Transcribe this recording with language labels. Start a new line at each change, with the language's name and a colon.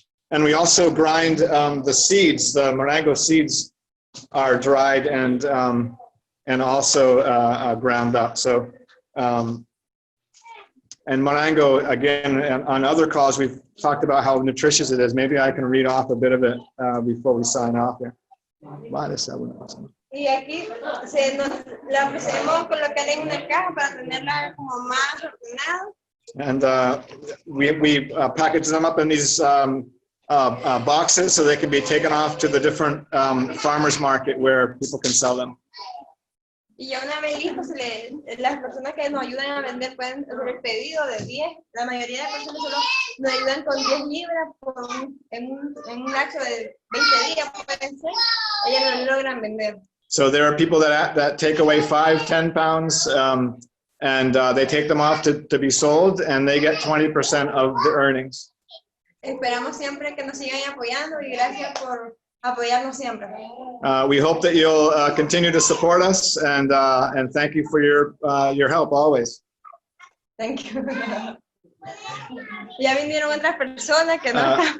English: And we also grind the seeds. The Marengo seeds are dried and also ground up. So, and Marengo, again, on other calls, we've talked about how nutritious it is. Maybe I can read off a bit of it before we sign off here.
Spanish: Y aquí la procedemos colocar en una caja para tenerla como más ordenada.
English: And we package them up in these boxes so they can be taken off to the different farmers market where people can sell them.
Spanish: Y ya una vez listo, las personas que nos ayudan a vender pueden hacer el pedido de 10. La mayoría de personas solo nos ayudan con 10 libras en un lapso de 20 días, pueden ser. Ellas no logran vender.
English: So there are people that take away 5-10 pounds and they take them off to be sold, and they get 20% of the earnings.
Spanish: Esperamos siempre que nos sigan apoyando y gracias por apoyarnos siempre.
English: We hope that you'll continue to support us, and thank you for your help always. Thank you.
Spanish: Ya vinieron otras personas que no están.